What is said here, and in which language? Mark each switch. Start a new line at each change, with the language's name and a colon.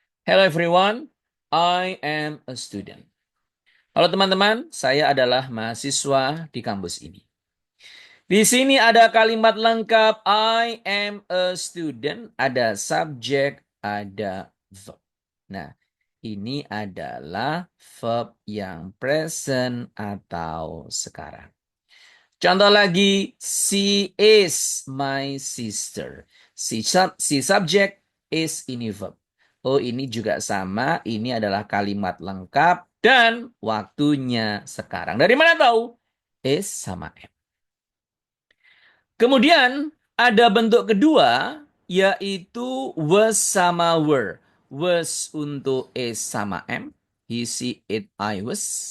English: Hello everyone, I am a student.
Indonesian: Halo teman-teman, saya adalah mahasiswa di kampus ini. Di sini ada kalimat lengkap
English: I am a student,
Indonesian: ada subjek, ada verb. Nah, ini adalah verb yang present atau sekarang.
English: Contoh lagi, she is my sister.
Indonesian: Si subjek is ini verb. Oh, ini juga sama, ini adalah kalimat lengkap dan waktunya sekarang. Dari mana tahu? Is sama am. Kemudian ada bentuk kedua yaitu was sama were. Was untuk is sama am.
English: He, she, it, I was.